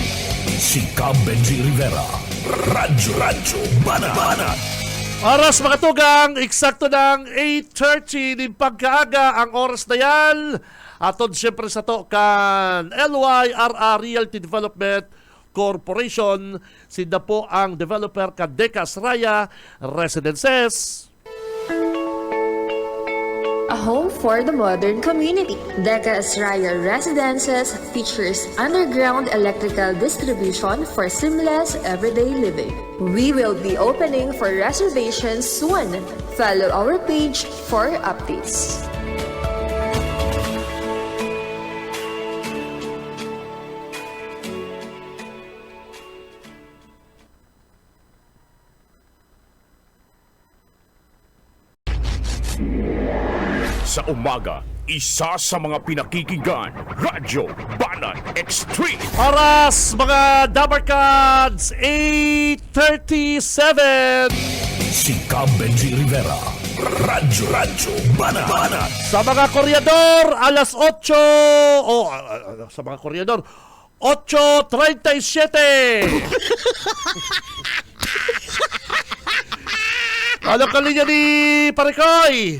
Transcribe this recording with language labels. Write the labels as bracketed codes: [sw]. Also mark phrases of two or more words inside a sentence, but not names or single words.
[bik] Si Cam Benji Rivera. Radyo Banat. Oras mga tugang, eksakto ng 8:30 din pagkaaga ang oras na yan. Atod siyempre sa to kan LYRR Realty Development Corporation. Sida po ang developer ka Decas Raya Residences. [en] A home for the modern community. Decas Raya Residences features underground electrical distribution for seamless everyday living. We will be opening for reservations soon. Follow our page for updates. [tl] Sa umaga, isa sa mga pinakikinggan, Radyo Banat Extreme. Oras mga Dabarkads, 8:37. Si Cam Benji Rivera. Radyo Banat. Sa mga koryador, alas 8. Sa mga koryador, 8:37. [bik] Ano ka linya ni Parekoy?